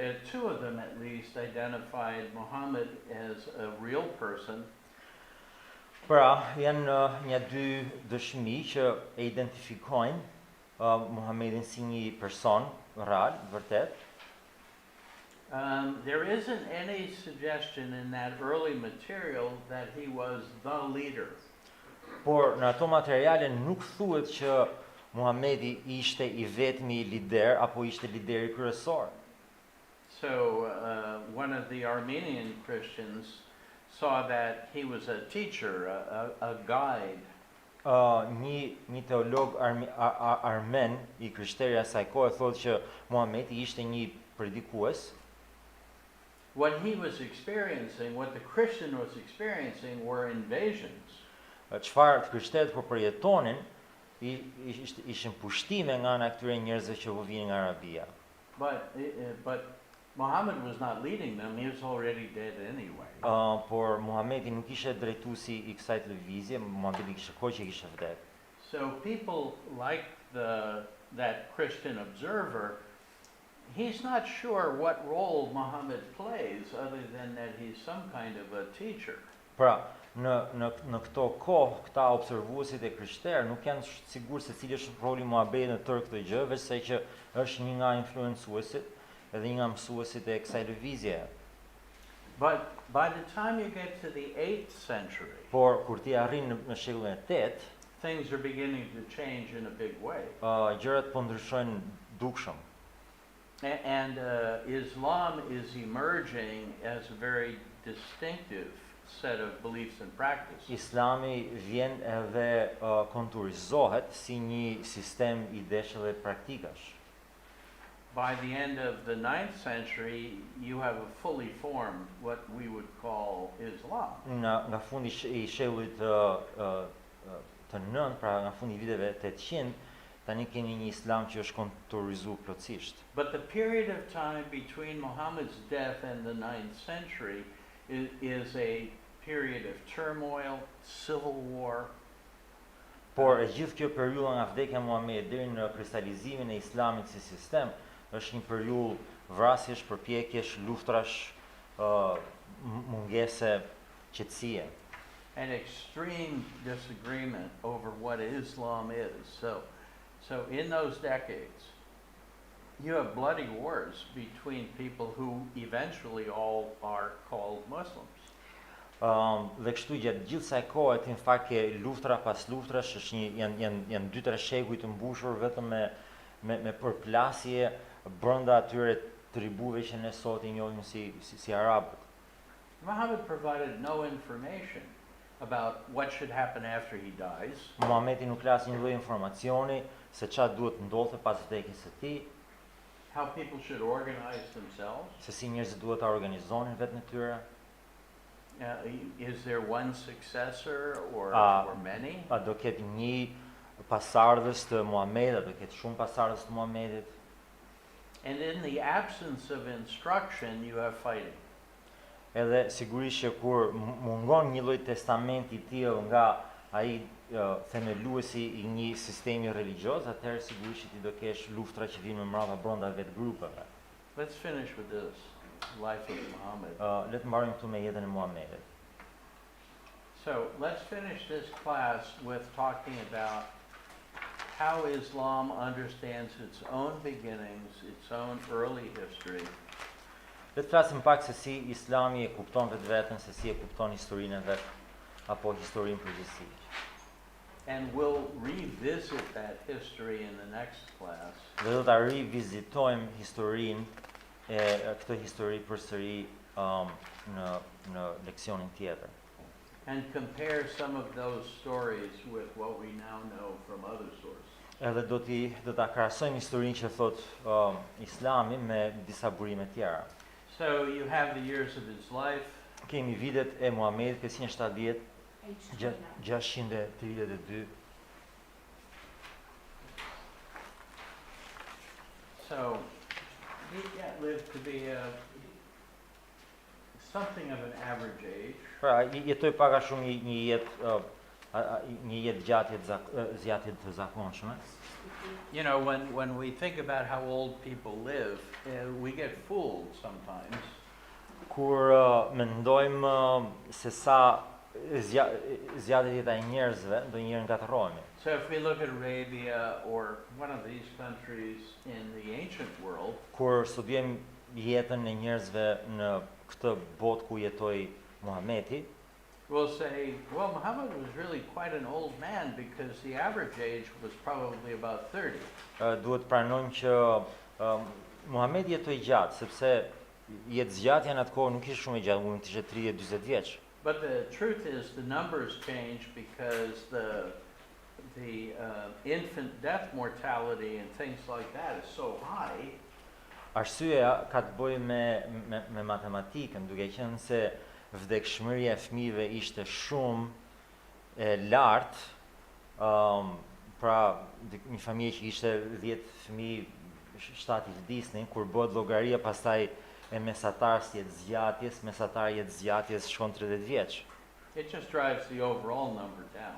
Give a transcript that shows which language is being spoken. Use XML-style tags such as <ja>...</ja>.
<en>Two of them at least identified Muhammad as a real person.</en> <sq>Pra, janë një dy dëshmi që e identifikojnë Muhammedin si një person real, vërtet.</sq> <en>There isn't any suggestion in that early material that he was the leader.</en> <sq>Por në ato materiale nuk thuhet që Muhamedi ishte I vetmi lider apo ishte lideri kryesor.</sq> <en>So one of the Armenian Christians saw that he was a teacher, a guide.</en> <sq>Një teolog armen I krishterë asaj kohe thotë që Muhamedi ishte një predikues.</sq> <en>What he was experiencing, what the Christian was experiencing were invasions.</en> <sq>Çfarë krishterët po përjetonin ishin pushtime nga ana këtyre njerëzve që vinin nga Arabia.</sq> <en>But Muhammad was not leading them, he was already dead anyway.</en> <sq>Por Muhamedi nuk ishte drejtuesi I kësaj lëvizje, Muhamedi kishte kohë që kishte vdekur.</sq> <en>So people like that Christian observer, he's not sure what role Muhammad plays other than that he's some kind of a teacher.</en> <sq>Pra, në këto kohë, këta observuesit e krishterë nuk janë sigur se cili është roli Muhamedit në tërë këtë gjë, veç se që është një nga influencuesit edhe një nga mësuesit e kësaj lëvizje.</sq> <en>But by the time you get to the 8th century,</en> <sq>Por kur ti arrin në shekullin e 8,</sq> <en>things are beginning to change in a big way.</en> <sq>Gjërat po ndryshojnë dukshëm.</sq> <en>And Islam is emerging as a very distinctive set of beliefs and practices.</en> <sq>Islami vjen edhe konturizohet si një sistem idesh dhe praktikash.</sq> <en>By the end of the 9th century, you have a fully formed, what we would call Islam.</en> <sq>Nga fundi I shekullit të 9, pra nga fundi I viteve 800, tani kemi një islam që është konturizuar plotësisht.</sq> <en>But the period of time between Muhammad's death and the 9th century is a period of turmoil, civil war.</en> <sq>Por e gjithë kjo periudha nga vdekja e Muhamedit deri në kristalizimin e islamit si sistem është një periudhë vrasjesh, përpjekjesh, luftrash, mungese qetësie.</sq> <en>An extreme disagreement over what Islam is. So in those decades, you have bloody wars between people who eventually all are called Muslims.</en> <sq>Dhe kështu gjatë gjithë kësaj kohe në fakt ke luftra pas luftrash, janë 2-3 shekuj të mbushur vetëm me përplasje brenda atyre tribuve që ne sot I njohim si arabët.</sq> <en>Muhammad provided no information about what should happen after he dies.</en> <sq>Muhamedi nuk las një lloj informacioni se çfarë duhet ndodhte pas vdekjes së tij,</sq> <en>How people should organize themselves.</en> <sq>se si njerëzit duhet ta organizonin vetën e tyre.</sq> <en>Is there one successor or many?</en> <sq>A do ketë një pasardhës të Muhamedit, a do ketë shumë pasardhës të Muhamedit?</sq> <en>And in the absence of instruction, you have fighting.</en> <sq>Edhe sigurisht që kur mungon një lloj testamenti i tillë nga ai themeluesi i një sistemi religioz, atëherë sigurisht që ti do kesh luftra që vinë më mbrapa brenda vetë grupeve.</sq> <en>Let's finish with this, life of Muhammad.</en> <sq>Le të mbarojmë këtu me jetën e Muhamedit.</sq> <en>So let's finish this class with talking about how Islam understands its own beginnings, its own early history,</en> <sq>Le të flasim pak se si Islami e kupton vetë vetën, se si e kupton historinë e vet, apo historinë përgjithësi.</sq> <en>and we'll revisit that history in the next class.</en> <sq>Dhe do ta rivizitojmë historinë këtë histori përsëri në leksionin tjetër.</sq> <en>And compare some of those stories with what we now know from other sources.</en> <sq>Edhe do ta krahasojmë historinë që thot Islami me disa burime tjera.</sq> <en>So you have the years of his life,</en> <sq>Kemi vitet e Muhamedit 570 H29.</sq> <en>632. so he lived to be something of an average age.</en> <sq>Pra, jetoi pak a shumë një jetë zgjatje të zakonshme.</sq> <en>You know, when we think about how old people live, we get fooled sometimes.</en> <sq>Kur mendojmë se sa zgjatje jeta e njerëzve, ndonjëherë ngatërrohemi.</sq> <en>So if we look at Arabia or one of these countries in the ancient world,</en> <sq>Kur studiojmë jetën e njerëzve në këtë botë ku jetoi Muhameti,</sq> <en>we'll say, well, Muhammad was really quite an old man because the average age was probably about 30.</en> <sq>duhet pranojmë që Muhameti jetoi gjatë, sepse jetëzgjatja në atë kohë nuk ishte shumë e gjatë, mund të ishte 30-40 vjeç.</sq> <en>But the truth is the numbers change because the infant death mortality and things like that is so high.</en> <sq>Arsyeja ka të bëjë me matematikën, duke qenë se vdekshmëria e fëmijëve ishte shumë e lartë, pra një familje që ishte 10 fëmijë, 7 i vdisnin, kur bëhet llogaria pastaj e mesatarës jetëzgjatjes, mesatari jetëzgjatjes shkon 30 vjeç.</sq> <en>It just drives the overall number down.</en>